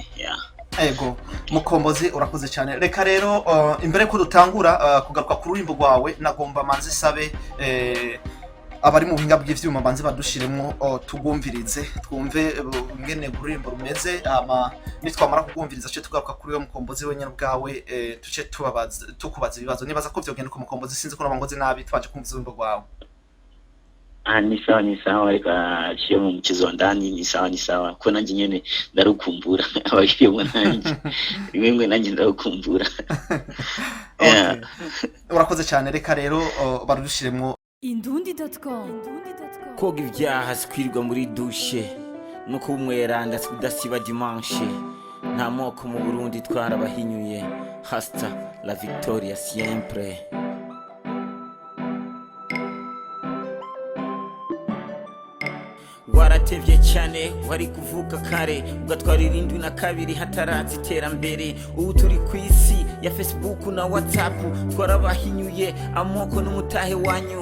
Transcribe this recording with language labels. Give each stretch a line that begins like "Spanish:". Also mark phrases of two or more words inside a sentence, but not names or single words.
Rundi: Ego Mukombozi urakoze cyane. Reka rero imbere ko dutangura kugaruka ku rurimbo rwawe, nagomba manzi sabe abari mu buhinga bw'ivyuma banze badushiremo tugumvirize twumve ngene ururimbo rumeze, nitwamara kugumviriza cyo tugaruka kuri we Mukombozi wenyine bwawe tuce tukubaza ibibazo. Nibaza ko vyogenda ku Mukombozi, sinzi ko nabangozi nabi twaje kumva ururimbo rwawe.
Swahili: Ni sawa
Rundi: reka chiyo mu Mchezo wa Ndani
Swahili: ni sawa
Rundi: ko nanjye nyene ndarukumbura abakiyemo nanjye rimwe nanjye ndarukumbura. Urakoze cyane. Reka rero barudushiremo Indundi.com. Koga ibyaha sikwirirwa muri dushe no kumweranda kudasiba dimanche, nta moko mu Burundi twarabahinyuye.
Spanish: Hasta la victoria siempre.
Rundi: Waratevye cyane wari kuvuka kare ugatwara 72 hatarazi iterambere. Ubu turi ku isi ya Facebook na WhatsApp, twarabahinyuye amoko n'umutahe wanyu.